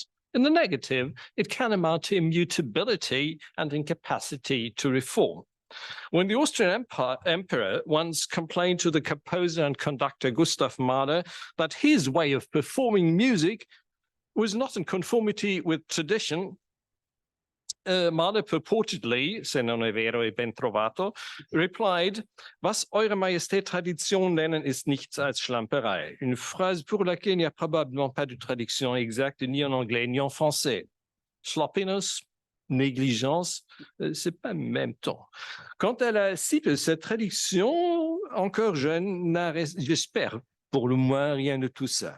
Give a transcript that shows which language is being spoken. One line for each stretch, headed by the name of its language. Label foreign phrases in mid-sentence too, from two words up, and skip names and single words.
English: In the negative, it can amount to immutability and incapacity to reform. When the Austrian emperor once complained to the composer and conductor Gustav Mahler that his way of performing music was not in conformity with tradition, Mahler purportedly,
Italian: se non è vero e ben trovato, replied,
German: was Eure Majestät Tradition nennen, ist nichts als Schlamperei.
French: Une phrase pour laquelle il n'y a probablement pas de traduction exacte ni en anglais ni en français. Sloppiness, négligence, c'est pas le même temps. Quant à la SIPE, cette traduction, encore jeune, n'a, j'espère, pour le moins rien de tout ça.